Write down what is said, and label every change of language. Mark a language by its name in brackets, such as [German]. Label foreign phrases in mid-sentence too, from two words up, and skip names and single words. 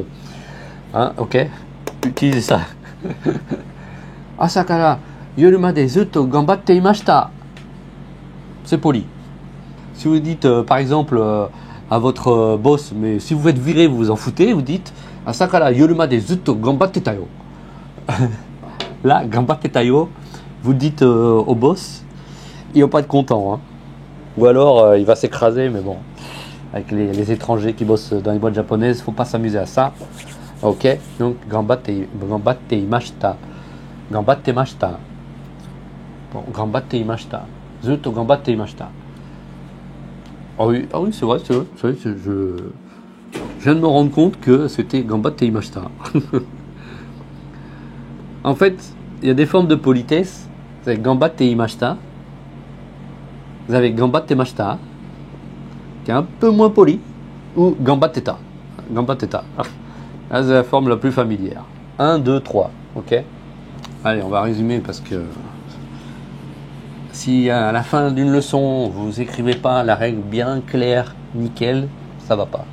[French] Hein, ok. Utilisez ça. [Japanese] 朝から夜までずっと頑張っていました. [French] C'est poli. Si vous dites par exemple à votre boss, mais si vous faites virer, vous vous en foutez, vous dites [Japanese] 朝から夜までずっと頑張ってたよ. [French] Là, [Japanese] 頑張ってたよ, [French] vous dites au boss, il va pas être content. Hein. Ou alors il va s'écraser, mais bon, avec les étrangers qui bossent dans les boîtes japonaises, faut pas s'amuser à ça. Ok, donc [Japanese] 頑張っていました. 頑張ってました。Bon、頑張っていました. ずっと頑張っていました. [French] Ah oui, c'est vrai, je viens de me rendre compte que c'était [Japanese] 頑張っていました. [French] En fait, il y a des formes de politesse. Vous avez [Japanese] 頑張っていました. [French] Vous avez [Japanese] 頑張ってました, [French] qui est un peu moins poli, ou gambatteta. Gambatteta. Là, c'est la forme la plus familière. 1, 2, 3. Ok. Allez, on va résumer parce que si à la fin d'une leçon, vous écrivez pas la règle bien claire, nickel, ça va pas.